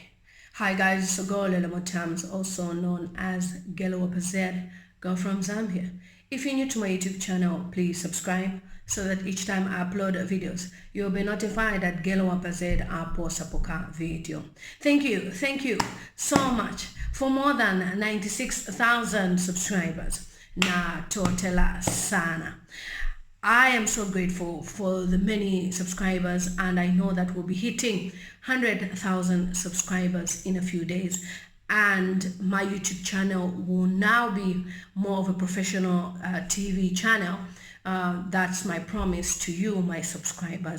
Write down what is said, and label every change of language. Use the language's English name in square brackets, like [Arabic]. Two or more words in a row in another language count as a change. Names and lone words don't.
[English] Hi guys, it's a girl, Lillian Mutambo, also known as Lillian, girl from Zambia. If you're new to my YouTube channel, please subscribe so that each time I upload videos, you'll be notified that Lillian post a video. Thank you so much for more than 96,000 subscribers. [Bemba] Na totela sana. [English] I am so grateful for the many subscribers, and I know that we'll be hitting 100,000 subscribers in a few days, and my YouTube channel will now be more of a professional TV channel. That's my promise to you, my subscribers.